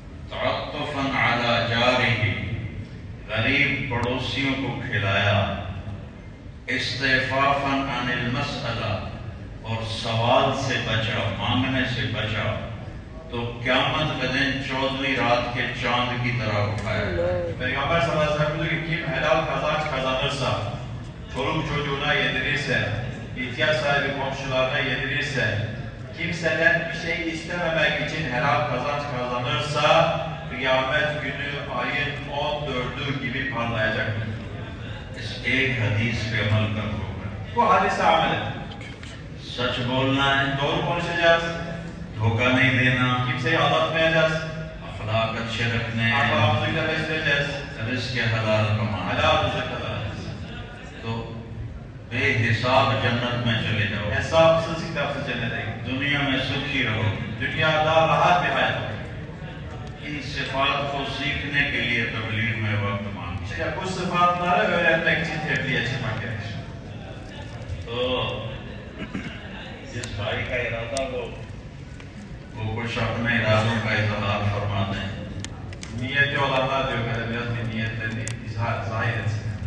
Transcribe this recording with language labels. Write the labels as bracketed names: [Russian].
[Arabic] تعطفا علی جارہ [Urdu] غریب پڑوسیوں کو کھلایا [Arabic] استعفافا عن المسئلہ [Urdu] اور سوال سے بچا مانگنے سے بچا تو قیامت کے دن 14ویں رات کے چاند کی طرح اٹھایا جائے. [Turkish] Peygamber sallallahu aleyhi ve sellem diyor ki kim helal kazanç kazanırsa, çoluk çocuğuna yedirirse, ihtiyaç sahibi komşularına yedirirse, kimseden bir şey istememek için helal kazanç kazanırsa kıyamet günü ayın 14'ü gibi parlayacaktır. [Urdu] اس ایک حدیث پہ عمل کرو. [Turkish] Bu hadise amel et. [Urdu] سچ بولنا ہے, [Turkish] Doğru konuşacağız. [Urdu] دھوکہ نہیں دینا, [Turkish] Kimseyi aldatmayacağız. [Urdu] اخلاق اچھے رکھنے ہیں, [Turkish] Ahlakımızı güzel besleyeceğiz. [Urdu] رزق حلال کمانا. [Turkish] Helal rızık kazanacağız. [Urdu] تو بے حساب جنت میں چلے جاؤ. [Turkish] Hesapsız kitapsız cennete gidin. [Urdu] دنیا میں سکھی رہو. [Turkish] Dünyada rahat bir hayat olur. [Urdu] ان صفات کو سیکھنے کے لیے تبلیغ میں وقت مانگتے. [Turkish] İşte bu sıfatları öğrenmek için tebliğe çıkmak gerekir. [Urdu] تو جس بھائی کا ارادہ وہ کچھ اپنے ارادوں کا اظہار فرما دیں. [Turkish] Niyeti olanlar diyor böyle biraz bir niyetlerini zahir etsin.